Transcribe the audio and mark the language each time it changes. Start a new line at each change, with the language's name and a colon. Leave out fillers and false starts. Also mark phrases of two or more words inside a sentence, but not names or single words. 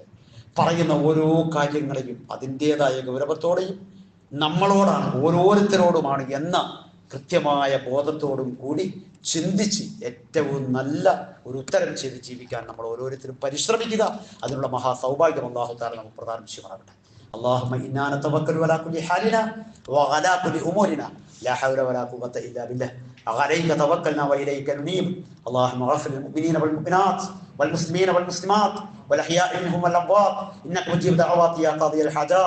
Malayalam: പറയുന്ന ഓരോ കാര്യങ്ങളെയും അതിൻ്റെതായ ഗൗരവത്തോടെയും നമ്മളോടാണ്, ഓരോരുത്തരോടുമാണ് എന്ന കൃത്യമായ ബോധത്തോടും കൂടി ചിന്തിച്ച് ഏറ്റവും നല്ല ഒരു ഉത്തരം ചെയ്ത് ജീവിക്കാൻ നമ്മൾ ഓരോരുത്തരും പരിശ്രമിക്കുക. അതിനുള്ള മഹാസൗഭാഗ്യം
Arabic: الله تعالى
Malayalam: നമുക്ക് പ്രദാനം ചെയ്യുമാറാകട്ടെ.
Arabic: اللهم إنا نتوكل على كل حالنا وعلى كل أمورنا لا حول ولا قوة إلا بالله عليك توكلنا وإليك ننيب. اللهم اغفر للمؤمنين والمؤمنات والمسلمين والمسلمات والأحياء منهم والأموات إنك مجيب دعوات يا قاضي الحاجات.